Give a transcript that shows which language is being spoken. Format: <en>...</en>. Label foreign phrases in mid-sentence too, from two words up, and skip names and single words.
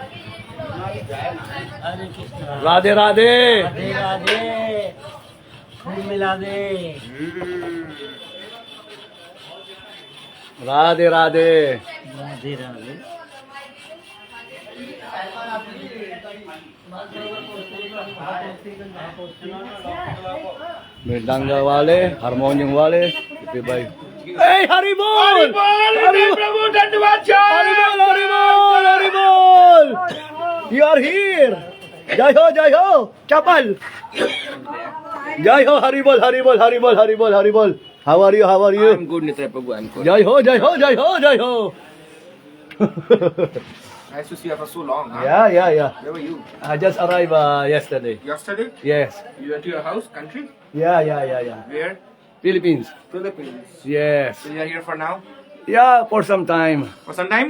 <hi>Radhe Radhe. राधे राधे फूल मिला दे Radhe Radhe. राधे राधे मृदंग वाले, हारमोनियम वाले. Hey, Haribol! Haribol! प्रभु दंडवत Haribol! Haribol!</hi> <en>You are here!</en> <hi>जय हो, चपल! जय हो, Haribol, Haribol, Haribol, Haribol, Haribol.</hi> <en>How are you? How are you? I'm good, Nitra Prabhu. I'm good.</en> <hi>जय हो, जय हो, जय हो, जय हो!</hi> <en>Nice to see you for so long. Huh? Yeah. Where were you? I just arrived yesterday. Yesterday? Yes. You went to your house, country? Yeah. Where? Philippines. Philippines. Yes. So you are here for now? Yeah, for some time. For some time?</en>